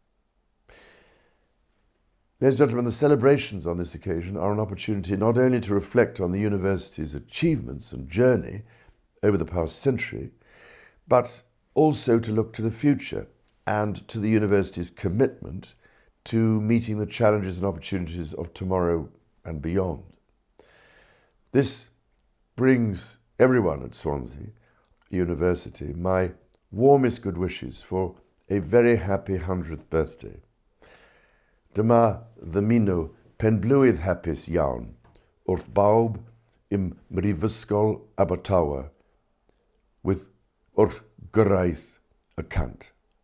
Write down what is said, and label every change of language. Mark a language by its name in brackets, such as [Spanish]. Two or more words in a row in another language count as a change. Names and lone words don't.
[English] Ladies and gentlemen, the celebrations on this occasion are an opportunity not only to reflect on the university's achievements and journey over the past century, but also to look to the future and to the university's commitment to meeting the challenges and opportunities of tomorrow and beyond. This brings everyone at Swansea University my warmest good wishes for a very happy 100th birthday. [Welsh] Dyma ddymuno penblwydd hapus iawn wrth bawb im Mhrifysgol Abertawe wrth gyrraedd y cant.